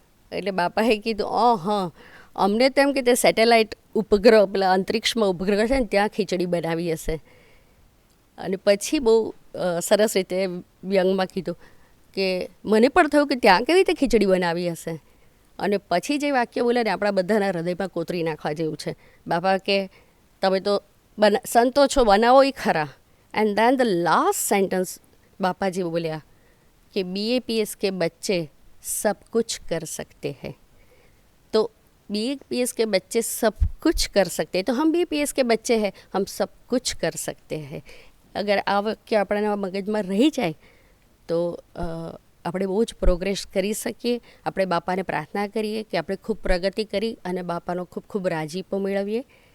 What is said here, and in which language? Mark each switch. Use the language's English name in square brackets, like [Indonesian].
[Gujarati] એટલે બાપાએ કીધું હા, અમને તો એમ કે તે સેટેલાઇટ ઉપગ્રહ, પેલા અંતરિક્ષમાં ઉપગ્રહ છે ને ત્યાં ખીચડી બનાવી હશે. અને પછી બહુ સરસ રીતે વ્યંગમાં કીધું કે મને પણ થયું કે ત્યાં કેવી રીતે ખીચડી બનાવી હશે. અને પછી જે વાક્ય બોલે ને આપણા બધાના હૃદયમાં કોતરી નાખવા જેવું છે. બાપા કે તમે તો સંતો છો, બનાવો એ ખરા. [English] and then the last sentence [Gujarati] બાપાજી બોલ્યા [Hindi] कि BAPS के बच्चे सब कुछ कर सकते हैं. तो BAPS के बच्चे सब कुछ कर सकते हैं, तो हम BAPS के बच्चे हैं, हम सब कुछ कर सकते हैं. अगर [Gujarati] आ वाक्य આપણા મગજમાં રહી જાય તો આપણે બહુ જ પ્રોગ્રેસ કરી શકીએ. આપણે બાપાને પ્રાર્થના કરીએ કે આપણે ખૂબ પ્રગતિ કરી અને બાપાનો ખૂબ ખૂબ રાજીપો મેળવીએ.